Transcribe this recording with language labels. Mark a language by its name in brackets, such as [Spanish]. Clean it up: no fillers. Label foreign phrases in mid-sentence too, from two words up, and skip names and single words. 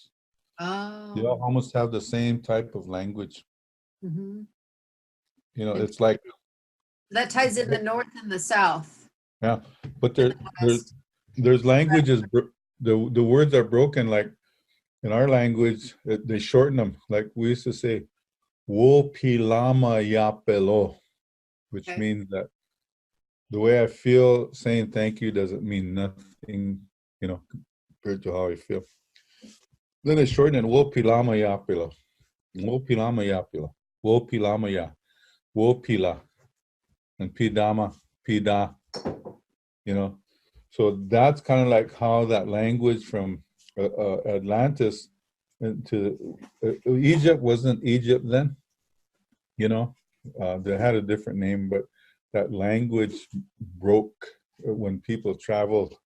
[English] They all almost have the same type of language. Hmm. You know, it's like, That ties in the north and the south yeah, but and the west. there's languages, the words are broken. Like in our language, they shorten them. Like we used to say, [Northern Sotho] wo pilama ya pelo, [English] which Okay. means that the way I feel saying thank you doesn't mean nothing, you know, compared to how I feel. Then they shorten it, [Northern Sotho] wo pilama ya pelo, wo pilama ya pelo, wo pilama ya, wo pila, [English] and pidama, pida, you know. So that's kind of like how that language from Atlantis into Egypt wasn't Egypt then, you know. They had a different name, but that language broke when people traveled.